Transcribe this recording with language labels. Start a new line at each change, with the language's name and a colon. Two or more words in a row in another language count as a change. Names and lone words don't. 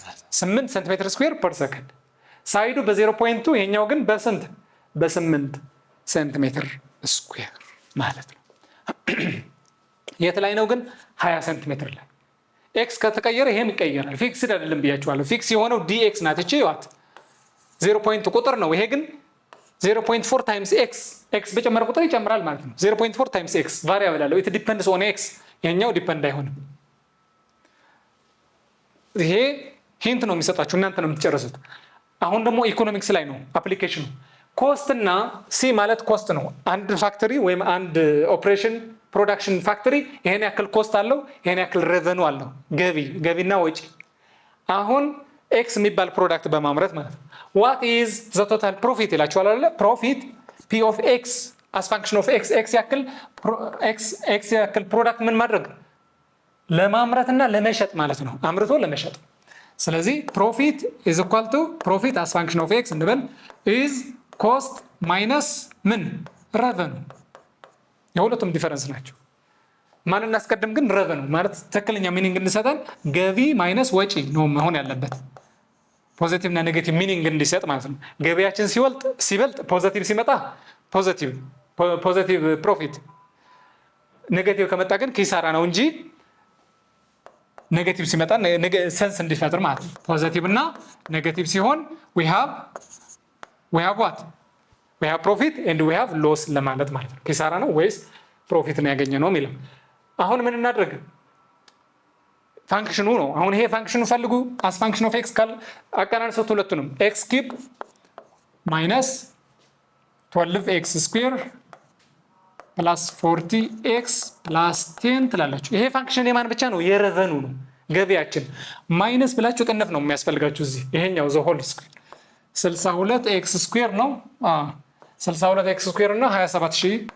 Amharic: 8
English: centimeter square per second
Amharic: ሳይዱ በ0.2 ይሄኛው ግን በስንት በ8
English: centimeter square
Amharic: ማለት ነው የት ላይ ነው ግን 20 ሴንቲሜትር ላይ x ከተቀየረ ይሄም ይቀየራል ፊክስድ አይደለም ብያችኋለሁ ፊክስ የሆነው dx ናት እቺ ይዋት 0.2 ቁጥር ነው ይሄ ግን
English: 0.4 times x
Amharic: በጨመረ ቁጥር ይጨምራል ማለት ነው
English: 0.4 times x
Amharic: ቫሪያብል አለው
English: it depends on x
Amharic: የኛው ዲፔንድ አይሆንም ይሄ ሂንት ነው የሚሰጣችሁ እናንተ ነው የምትጨርሱት አሁን ደግሞ ኢኮኖሚክስ ላይ ነው አፕሊኬሽኑ ኮስት እና ሲ ማለት ኮስት ነው አንድ ፋክተሪ ወይም አንድ
English: operation production factory
Amharic: ይሄን ያክል ኮስት አለው ይሄን ያክል ሬቨኑ አለው ገቢና ወጪ አሁን x የሚባል ፕሮዳክት በማምረት ማለት ነው
English: what is the total profit
Amharic: ይላችኋል አይደል
English: profit p of x as function of x
Amharic: ያክል ፕሮዳክት ምን ማድረግ ለማምረትና ለመሸጥ ማለት ነው አምርቶ ለመሸጥ ስለዚህ
English: profit is equal to profit as function of x
Amharic: እንበል
English: is cost minus
Amharic: ምን revenue የሁለቱም ዲፈረንስ ናቸው ማን እናስቀድም ግን revenue ማለት ትክክለኛ ሚኒንግ እንሰጣለን ገቢ ማይነስ ወጪ ነው መሆን ያለበት ፖዚቲቭ እና ኔጌቲቭ ሚኒንግ እንዲሰጥ ማለት ነው ገቢያችን ሲበልጥ ፖዚቲቭ ሲመጣ
English: positive profit negative
Amharic: ከመጣ ግን ኪሳራ ነው እንጂ ኔጌቲቭ ሲመጣ ሰንስ እንዲፈጥር ማለት ነው ፖዚቲቭ እና ኔጌቲቭ ሲሆን
English: we have what we have profit and we have
Amharic: loss ለማለት ማለት ነው ኪሳራ ነው ወይስ ፕሮፊት ነው ያገኘነው የሚለው አሁን ምን እናድርግ ፋንክሽኑ ነው አሁን ይሄ ፋንክሽኑ ፈልጉ
English: as function of x
Amharic: ካል አቀናንሰው ሁለቱንም
English: x cube minus 12x square plus 40x plus 10
Amharic: ትላላችሁ ይሄ ፋንክሽን የማን ብቻ ነው የሬቨኑ ነው ገቢያችን ማይነስ ብላችሁ ቀነፍ ነው የሚያስፈልጋችሁ እዚህ ይሄኛው
English: the whole square 62x square
Amharic: ነው
English: 62x square
Amharic: እና 27000